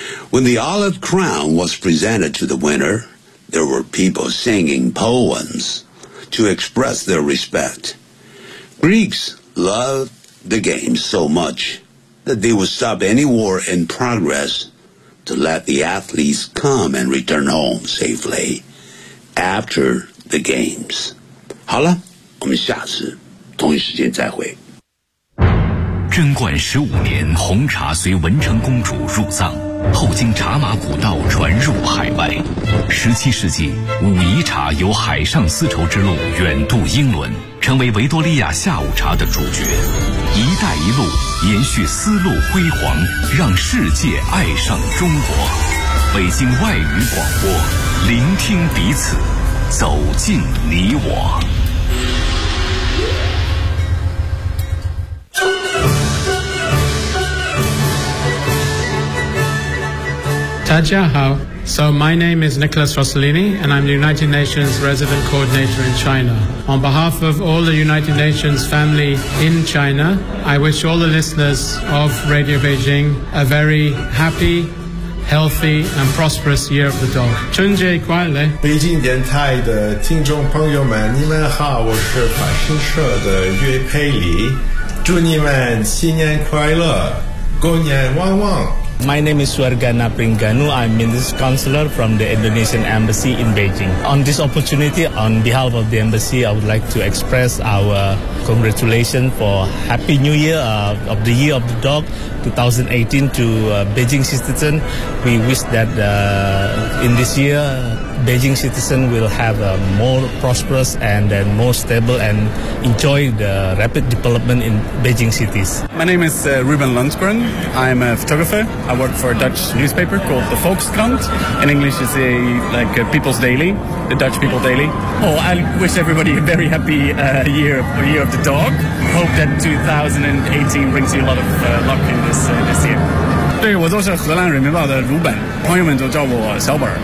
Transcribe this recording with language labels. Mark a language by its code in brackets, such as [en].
[en] When the olive crown was presented to the winner, there were people singing poems to express their respect. Greeks loved the game so much that they would stop any war in progress to let the athletes come and return home safely after the games. [zh] 好了，我们下次同一时间再会。贞观十五年，红茶随文成公主入葬，后经茶马古道传入海外。十七世纪，武夷茶由海上丝绸之路远渡英伦，成为维多利亚下午茶的主角。一带一路延续丝路辉煌，让世界爱上中国。北京外语广播，聆听彼此，走进你我。大家好。 [en] So my name is Nicholas Rossellini, and I'm the United Nations Resident Coordinator in China. On behalf of all the United Nations family in China, I wish all the listeners of Radio Beijing a very happy, healthy, and prosperous Year of the Dog. [zh] 春节快乐！北京电台的听众朋友们，你们好，我是法新社的岳佩里，祝你们新年快乐，狗年旺旺。 [en] My name is Suarga Napringanu. I'm Minister Counselor from the Indonesian Embassy in Beijing. On this opportunity, on behalf of the Embassy, I would like to express our congratulations for Happy New Year of the Year of the Dog 2018 to Beijing citizens. We wish that in this year, Beijing citizens will have a more prosperous and then more stable and enjoy the rapid development in Beijing cities. My name is Ruben Lundgren. I'm a photographer. I work for a Dutch newspaper called the Volkskrant. In English, it's a People's Daily, the Dutch People Daily. Oh, I wish everybody a very happy year of the dog. Hope that 2018 brings you a lot of luck in this year. [zh] 对，我就是荷兰人民报的鲁本，朋友们都叫我小本。